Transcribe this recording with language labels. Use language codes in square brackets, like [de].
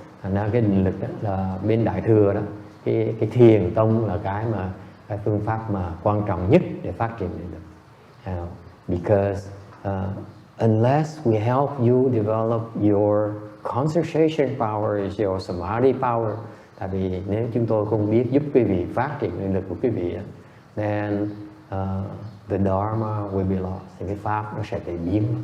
[vi] Thành ra cái định lực đó là bên Đại thừa đó, cái thiền tông là cái phương pháp mà quan trọng nhất để phát triển định lực. [en] Because unless we help you develop your concentration power, is your samadhi power. [vi] Tại vì nếu chúng tôi không biết giúp quý vị phát triển định lực của quý vị, [en] then the Dharma will be lost. [vi] Thì cái pháp nó sẽ bị biến.